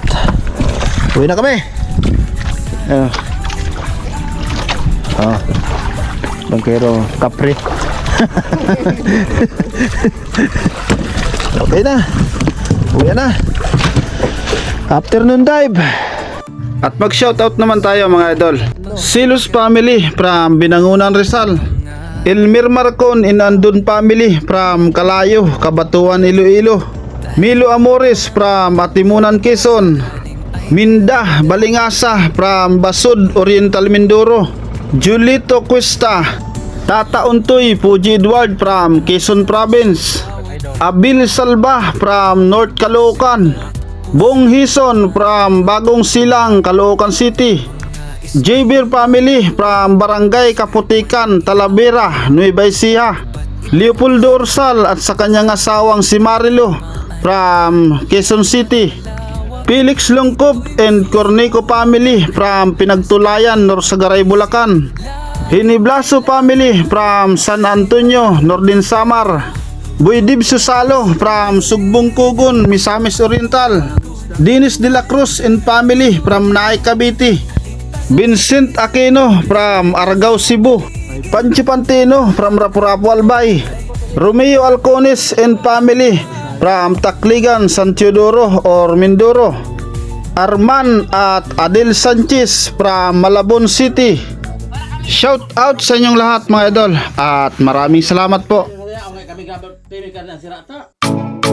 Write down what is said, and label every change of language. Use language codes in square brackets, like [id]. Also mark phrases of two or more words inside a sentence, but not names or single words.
[tl] Uwi na kami. Bangkero kapre. Okay na. Uwi na. [en] Afternoon dive. [tl] At mag-shoutout naman tayo mga idol. Silos family from Binangunan Rizal. Elmer Marcon in Andun family from Kalayo, Kabatuan, Iloilo. Milo Amores from Atimunan, Quezon. Minda Balingasa from Basud, Oriental, Mindoro. Julito Cuesta, Tata Untoy, Puji Edward from Quezon Province. Abil Salba from North Caloocan. Bong Hison from Bagong Silang, Caloocan City. Javier family from Barangay Kaputikan, Talavera, Nueva Ecija. Leopoldo Orsal at sa kanyang asawang si Marilo from Quezon City. Felix Longkop and Cornico family from Pinagtulayan, Norsagaray, Bulacan. Hiniblaso family from San Antonio, Nordin Samar. Buydib Susalo from Sugbong Kugon, Misamis Oriental. Dennis de la Cruz and family from Naay, Cavite. Vincent Aquino from Argao, Cebu. Panchi Pantino from Rapu-Rapu, Albay. Romeo Alcones and family from Tacligan, San Teodoro or Mindoro. Arman at Adel Sanchez from Malabon City. [en] Shout out [tl] sa inyong lahat mga idol at maraming salamat po. Kami kami sirata.